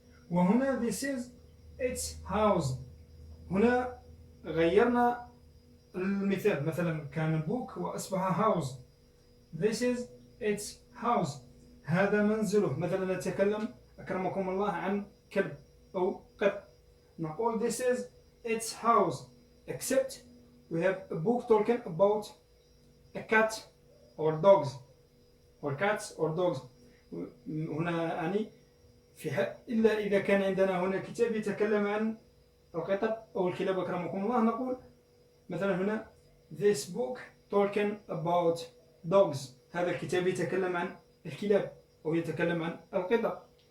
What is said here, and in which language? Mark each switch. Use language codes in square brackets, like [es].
[ar] وهنا [en] this is its house. [ar] هنا غيرنا المثال. مثلا كان book وأصبح house. [en] This is its house. [ar] هذا منزله. مثلا نتكلم أكرمكم الله عن كلب أو قط. [en] نقول this is its house. Except we have a book talking about a cat or dogs or cats or dogs. [ar] هنا يعني إلا إذا كان عندنا هنا كتاب يتكلم عن القطط أو الكلاب أكرمكم الله، نقول مثلا هنا [en] this book talking about dogs. [ar] هذا الكتاب يتكلم عن الكلاب أو يتكلم عن القطط.